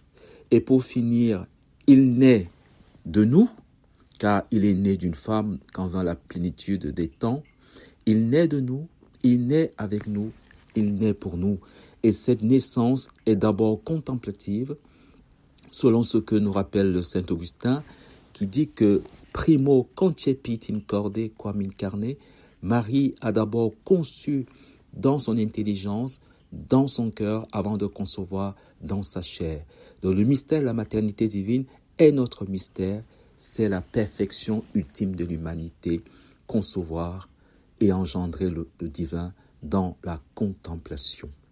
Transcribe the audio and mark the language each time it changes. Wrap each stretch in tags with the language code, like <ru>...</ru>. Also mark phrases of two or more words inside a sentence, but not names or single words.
<fr>Et pour finir, il naît de nous, car il est né d'une femme quand vint la plénitude des temps. Il naît de nous, il naît avec nous, il naît pour nous. Et cette naissance est d'abord contemplative, selon ce que nous rappelle le Saint Augustin, qui dit que</fr> <la>primo concepit in corde quam in carne,</la> <fr>Marie a d'abord conçu dans son intelligence, dans son cœur, avant de concevoir dans sa chair. Donc le mystère de la maternité divine est notre mystère, c'est la perfection ultime de l'humanité, concevoir et engendrer le divin dans la contemplation.</fr>